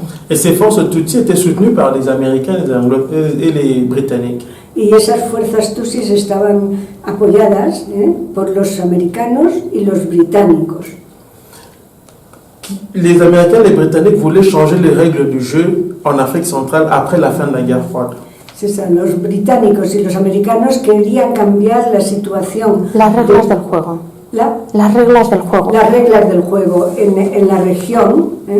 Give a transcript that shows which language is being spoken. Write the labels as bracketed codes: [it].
[fr] Et ces forces Tutsi étaient soutenues par les Américains et les Britanniques. [es] Y esas fuerzas Tutsis estaban apoyadas por los americanos y los británicos. [fr] Les Américains et les Britanniques voulaient changer les règles du jeu en Afrique centrale après la fin de la guerre froide. [es] Los británicos y los americanos querían cambiar la situación. Las reglas del juego. Las reglas del juego. Las reglas del juego en la región.